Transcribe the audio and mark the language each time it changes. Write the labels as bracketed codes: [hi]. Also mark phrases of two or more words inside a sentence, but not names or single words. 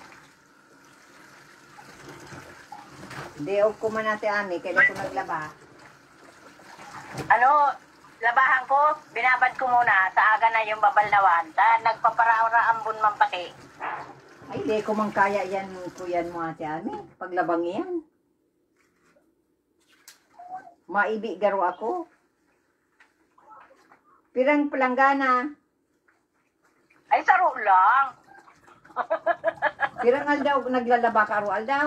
[en] Day off [bik] ko man ate Ami. Kaya ko naglaba. Ano, labahan ko, binabad ko muna, sa aga na yung babalnawan. Nagpaparaura-ambon man pati. Ay, di ko man kaya yan, kuyan mo ate Ami. Paglabang yan. Maibi garo ako. Pirang palanggana. Ay, saro lang. Pirang aldaw, naglalaba ka aldaw.